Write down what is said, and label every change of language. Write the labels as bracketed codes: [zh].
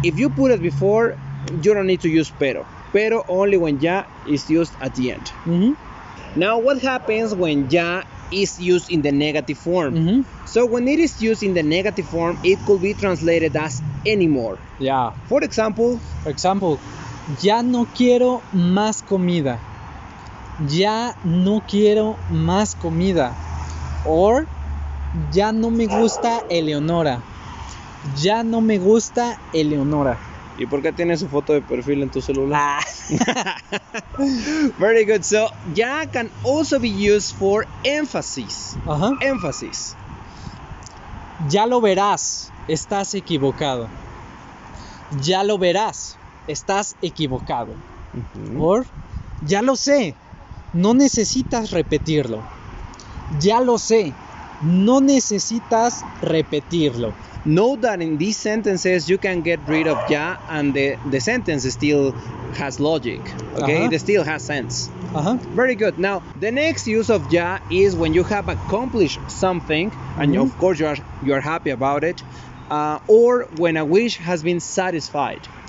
[en] If you put it before, you don't need to use pero. Pero only when ya is used at the end. Mhm. Now, what happens when ya is used in the negative form? Mhm. So when it is used in the negative form, it could be translated as anymore. Yeah. For example, For example, [es] ya no quiero más comida. Ya no quiero más comida. Or, ya no me gusta Eleonora. Ya no me gusta Eleonora. ¿y por qué tienes su foto de perfil en tu celular? Ah. [en] Very good. So ya can also be used for emphasis. Ajá. Emphasis. [es] Ya lo verás, estás equivocado. Ya lo verás, estás equivocado. Or, ya lo sé, no necesitas repetirlo. Ya lo sé, no necesitas repetirlo. [en] Note that in these sentences you can get rid of ya and the sentence still has logic. Okay, Uh-huh. it still has sense. Ajá. Very good. Now, the next use of ya is when you have accomplished something, and Mhm. of course you are happy about it, or when a wish has been satisfied.